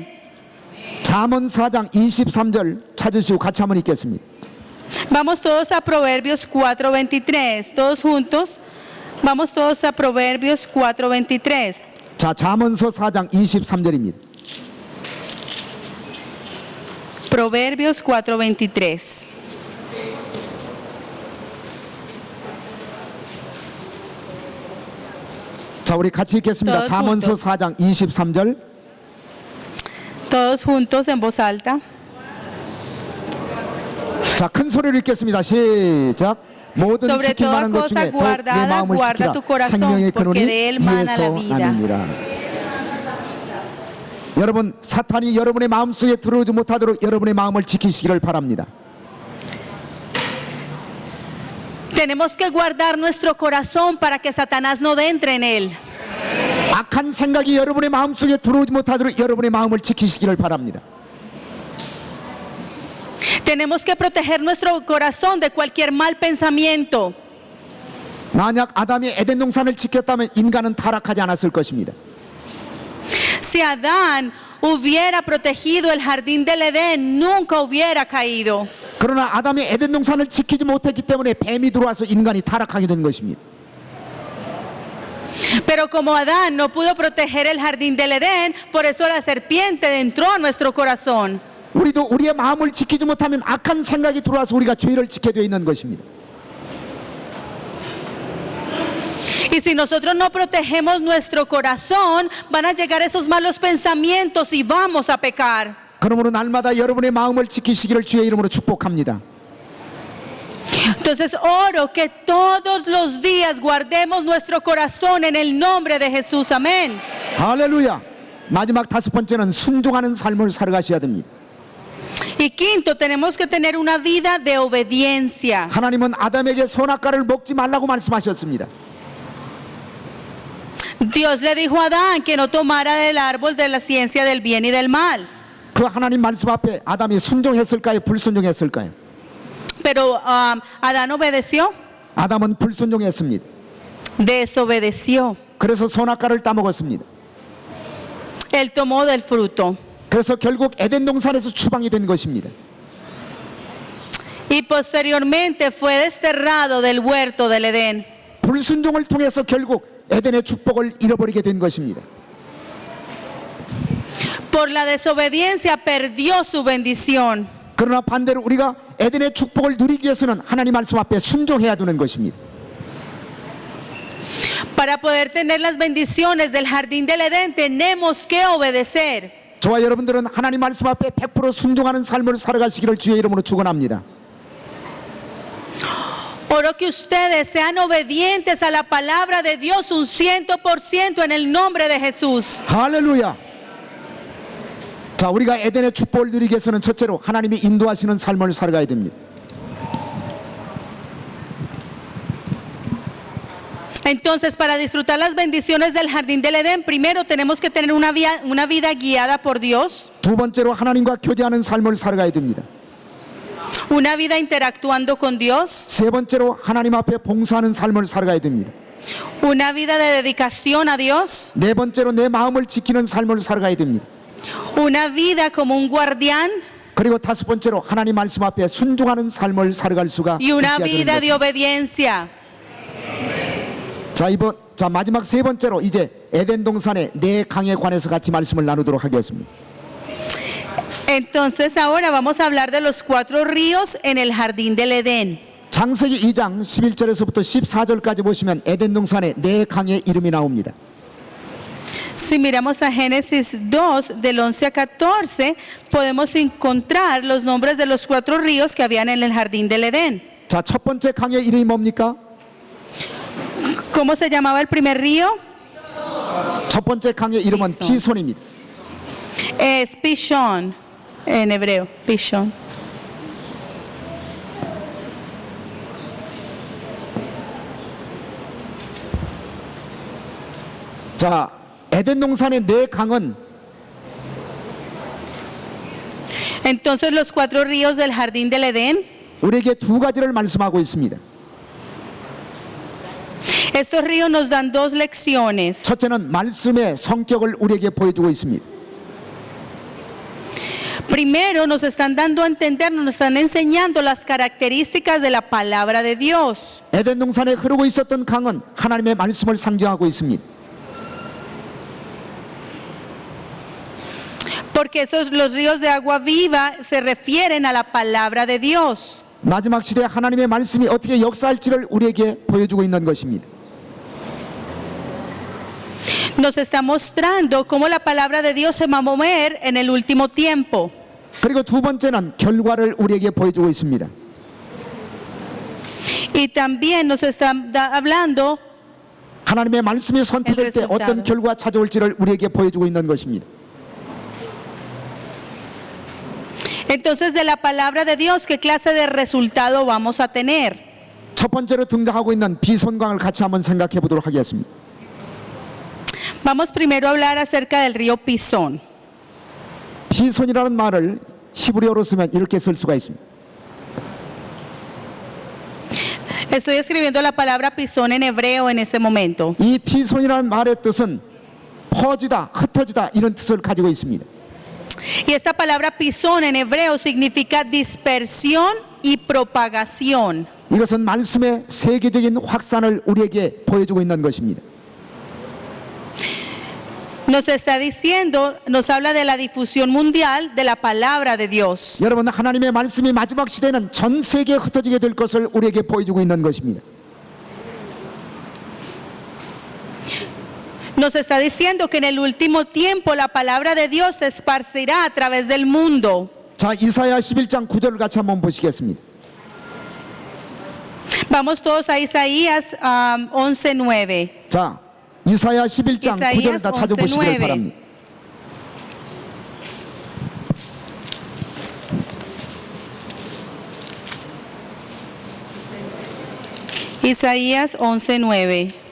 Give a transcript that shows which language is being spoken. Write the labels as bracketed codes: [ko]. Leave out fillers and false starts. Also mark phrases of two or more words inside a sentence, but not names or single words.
[ko] 잠언 4장 23절 찾으시고 같이 한번 읽겠습니다. [es] Vamos todos a Proverbios 4:23, todos juntos. Vamos todos a Proverbios 4:23. [ko] 자, 잠언서 4장 23절입니다. [es] Proverbios 4:23. [ko] 자, 우리 같이 읽겠습니다. [es] Todos [ko] 잠언서 [es] juntos. [ko] 4장 23절. [es] Todos juntos en voz alta. [ko] 자, 큰 소리로 읽겠습니다. 시작. 모든 [es] Sobre [ko] 지킬 만한 [es] toda [ko] 것 [es] cosa [ko] 중에 더욱 내 [es] guardada, [ko] 마음을 [es] guarda [ko] 지키라. [es] tu corazón, [ko] 생명의 근원이 [es] porque de él mana la [ko] 이에서 [es] vida. [ko] 나느니라. 여러분, 사탄이 여러분의 마음속에 들어오지 못하도록 여러분의 마음을 지키시기를 바랍니다. [es] Tenemos que guardar nuestro corazón para que Satanás no entre en él. [ko] 악한 생각이 여러분의 마음속에 들어오지 못하도록 여러분의 마음을 지키시기를 바랍니다. [es] Tenemos que proteger nuestro corazón de cualquier mal pensamiento. [ko] 만약 아담이 에덴 동산을 지켰다면 인간은 타락하지 않았을 것입니다. [es] Si Adán hubiera protegido el jardín del Edén, nunca hubiera caído. [ko] 그러나 아담이 에덴 동산을 지키지 못했기 때문에 뱀이 들어와서 인간이 타락하게 된 것입니다. [es] Pero como Adán no pudo proteger el jardín del Edén, por eso la serpiente entró a nuestro corazón. [ko] 우리도 우리의 마음을 지키지 못하면 악한 생각이 들어와서 우리가 죄를 짓게 되어 있는 것입니다. [es] Y si nosotros no protegemos nuestro corazón, van a llegar esos malos pensamientos y vamos a pecar. [ko] 그러므로 날마다 여러분의 마음을 지키시기를 주의 이름으로 축복합니다. [es] Entonces oro que todos los días guardemos nuestro corazón en el nombre de Jesús. Amén. [ko] 할렐루야. 마지막 다섯 번째는 순종하는 삶을 살아가셔야 됩니다. [es] Y quinto, tenemos que tener una vida de obediencia. [ko] 하나님은 아담에게 선악과를 먹지 말라고 말씀하셨습니다. [es] Dios le dijo a Adán que no tomara del árbol de la ciencia del bien y del mal. [ko] 그 하나님 말씀 앞에 아담이 순종했을까요? 불순종했을까요? [es] Pero Adán obedeció, [ko] 아담은 불순종했습니다. [es] desobedeció. [ko] 그래서 선악과를 따먹었습니다. [es] Él tomó del fruto. [ko] 그래서 결국 에덴 동산에서 추방이 된 것입니다. [es] Y posteriormente fue desterrado del huerto del Edén. [ko] 불순종을 통해서 결국 에덴의 축복을 잃어버리게 된 것입니다. [es] Por la desobediencia perdió su bendición. [ko] 그러나 반대로 우리가 에덴의 축복을 누리기 위해서는 하나님 말씀 앞에 순종해야 되는 것입니다. [es] Para poder tener las bendiciones del jardín del Edén tenemos que obedecer. [ko] 저와 여러분들은 하나님 말씀 앞에 100% 순종하는 삶을 살아가시기를 주의 이름으로 축원합니다. [es] Oro que ustedes sean obedientes a la palabra de Dios un 100% en el nombre de Jesús. [ko] 할렐루야. 자, 우리가 에덴의 축복을 누리기 위해서는 첫째로 하나님이 인도하시는 삶을 살아가야 됩니다. [es] Entonces, para disfrutar las bendiciones del jardín del Edén, primero tenemos que tener una vida guiada por Dios. [ko] 두 번째로 하나님과 교제하는 삶을 살아가야 됩니다. [es] Una vida interactuando con Dios. [ko] 세 번째로 하나님 앞에 봉사하는 삶을 살아가야 됩니다. [es] Una vida de dedicación a Dios. [ko] 네 번째로 내 마음을 지키는 삶을 살아가야 됩니다. [es] Una vida como un guardián. [ko] 그리고 다섯 번째로 하나님 말씀 앞에 순종하는 삶을 살아갈 수가 [es] Y una [ko] 있어야 되는 [es] vida de [ko] 것입니다. [es] obediencia. [ko] 자, 마지막 세 번째로 이제 에덴 동산의 네 강에 관해서 같이 말씀을 나누도록 하겠습니다. [es] Entonces ahora vamos a hablar de los 4 ríos en el jardín del Edén. [ko] 창세기 2장 11절에서부터 14절까지 보시면 에덴 동산의 네 강의 이름이 나옵니다. [es] Si miramos a Génesis 2, del 11 a 14, podemos encontrar los nombres de los 4 ríos que habían en el jardín del Edén. [ko] 자, 첫 번째 강의 이름이 뭡니까? [es] ¿Cómo se llamaba el primer río? [ko] 첫 번째 강의 이름은 피손. 피손입니다. [es] Es Pishón, en hebreo, Pishón. [ko] 자, 에덴 동산의 네 강은 [es] Entonces los 4 ríos del jardín del Edén, [ko] 우리에게 두 가지를 말씀하고 있습니다. [es] estos ríos nos dan 2 lecciones. [ko] 첫째는 말씀의 성격을 우리에게 보여주고 있습니다. [es] Primero nos están dando a entender, nos están enseñando las características de la palabra de Dios. [ko] 에덴 동산에 흐르고 있었던 강은 하나님의 말씀을 상징하고 있습니다. [es] Porque los ríos de agua viva se refieren a la palabra de Dios. [ko] 마지막 시대에 하나님의 말씀이 어떻게 역사할지를 우리에게 보여주고 있는 것입니다. [es] Nos está mostrando cómo la palabra de Dios se va a mover en el último tiempo. [ko] 그리고 두 번째는 결과를 우리에게 보여주고 있습니다. [es] Y también nos está hablando [ko] 하나님의 말씀이 선포될 때 어떤 결과가 찾아올지를 우리에게 보여주고 있는 것입니다. [es] entonces de la palabra de Dios qué clase de resultado vamos a tener. [ko] 첫 번째로 등장하고 있는 비손강을 같이 한번 생각해 보도록 하겠습니다. [es] Vamos primero a hablar acerca del río Pisón. [ko] 비손이라는 말을 히브리어로 쓰면 이렇게 쓸 수가 있습니다. [es] Estoy escribiendo la palabra Pisón en hebreo en ese momento. [ko] 이 비손이라는 말의 뜻은 퍼지다, 흩어지다 이런 뜻을 가지고 있습니다. [es] Y esta palabra Pisón en hebreo significa dispersión y propagación. [ko] 이것은 말씀의 세계적인 확산을 우리에게 보여주고 있는 것입니다. [es] Nos está diciendo, nos habla de la difusión mundial de la palabra de Dios. [ko] 여러분, 하나님의 말씀이 마지막 시대에는 전 세계에 흩어지게 될 것을 우리에게 보여주고 있는 것입니다. [es] Nos está diciendo que en el último tiempo la palabra de Dios se esparcirá a través del mundo. [ko] 자, 이사야 11장 9절을 같이 한번 보시겠습니다. [es] Vamos todos a Isaías 11:9. [ko] 자, 이사야 11장 9절 다 찾아보시길 바랍니다. [es] Isaías 11:9.